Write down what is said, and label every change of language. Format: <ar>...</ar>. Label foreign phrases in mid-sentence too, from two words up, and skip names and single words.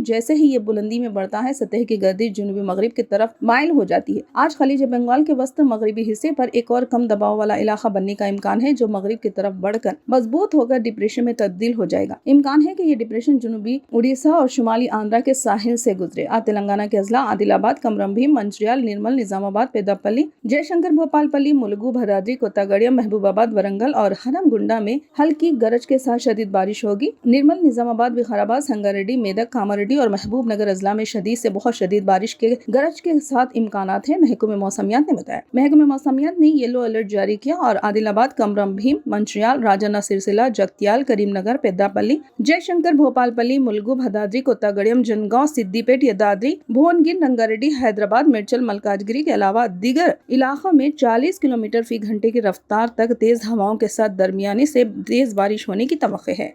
<ur>جیسے ہی یہ بلندی میں بڑھتا ہے، سطح کی گردش جنوبی مغرب کی طرف مائل ہو جاتی ہے۔ آج خلیج بنگال کے وسط مغربی حصے پر ایک اور کم دباؤ والا علاقہ بننے کا امکان ہے، جو مغرب کی طرف بڑھ کر مضبوط ہو کر ڈپریشن میں تبدیل ہو جائے گا۔ امکان ہے کہ یہ ڈپریشن جنوبی اڑیسہ اور شمالی آندھرا کے ساحل سے گزرے۔ آج تلنگانہ کے اضلاع عادل آباد، کمرم بھیم، منچریال، نرمل، نظام آباد، پیداپلی، جے شنکر بھوپال پلی، ملگو، بھدرادری، کوتاگڑیم، محبوب آباد، ورنگل اور ہنم گنڈا میں ہلکی گرج کے ساتھ شدید بارش ہوگی۔ نرمل، نظام آباد، وقار، سنگاریڈی، میدک، کاماریڈی اور محبوب نگر اضلاع میں شدید سے بہت شدید بارش کے گرج کے ساتھ امکانات ہیں، محکمہ موسمیات نے بتایا۔ محکمہ موسمیات نے یلو الرٹ جاری کیا اور عادل آباد، کمرم بھیم، منچریال، راجنا سرسیلا، جگتیال، کریم نگر، پیداپلی، جے شنکر بھوپال پلی، ملگو، بھدرادری، کوتاگڑیم، جنگاؤں، سدی پیٹ، یدادری، بھون رنگاریڈی، حیدرآباد، میڈچل، ملکاجگیری کے علاوہ دیگر علاقوں میں 40 کلومیٹر فی گھنٹے کی رفتار تک تیز ہواؤں کے ساتھ درمیانی سے تیز بارش ہونے کی توقع ہے۔</ur>